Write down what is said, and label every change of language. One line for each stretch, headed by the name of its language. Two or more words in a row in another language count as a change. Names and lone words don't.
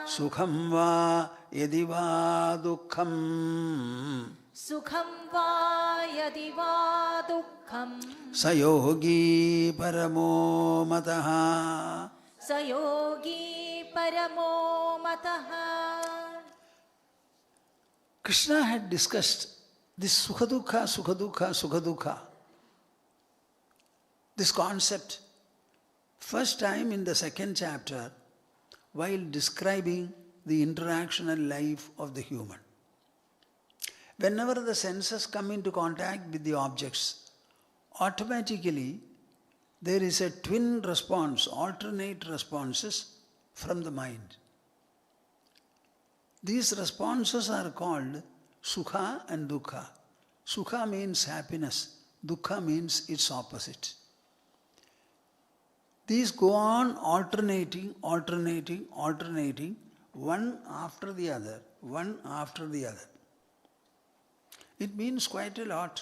Sanskrit: sukham va yadi va dukkham Sukham va yadi va dukkham sayogi paramo mataha. Sayogi paramo mataha.
English: Krishna had discussed this
Sanskrit: Sukha dukkha, Sukha dukkha, Sukha dukkha.
English: This concept, first time in the 2nd chapter, while describing the interactional life of the human. Whenever the senses come into contact with the objects, automatically there is a twin response, alternate responses from the mind. These responses are called Sukha and dukkha. Sukha means happiness, dukkha means its opposite. These go on alternating, one after the other, one after the other. It means quite a lot.